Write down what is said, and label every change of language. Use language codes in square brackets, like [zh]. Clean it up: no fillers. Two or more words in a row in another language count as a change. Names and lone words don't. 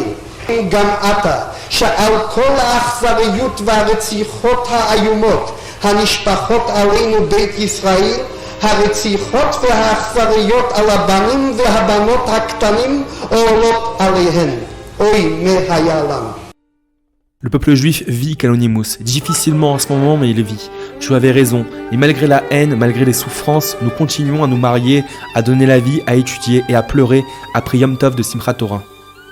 [he] גם אתה, שעל כל האכזריות והרציחות האיומות הנשפחות עלינו בית ישראל, הרציחות והאכזריות על הבנים והבנות הקטנים עולות עליהן. אוי, מה היה לנו. [fr] Le peuple juif vit, Kalonymus, difficilement en ce moment, mais il vit. Tu avais raison, et malgré la haine, malgré les souffrances, nous continuons à nous marier, à donner la vie, à étudier et à pleurer après [he] יום טוב [fr] de Simchat Torah.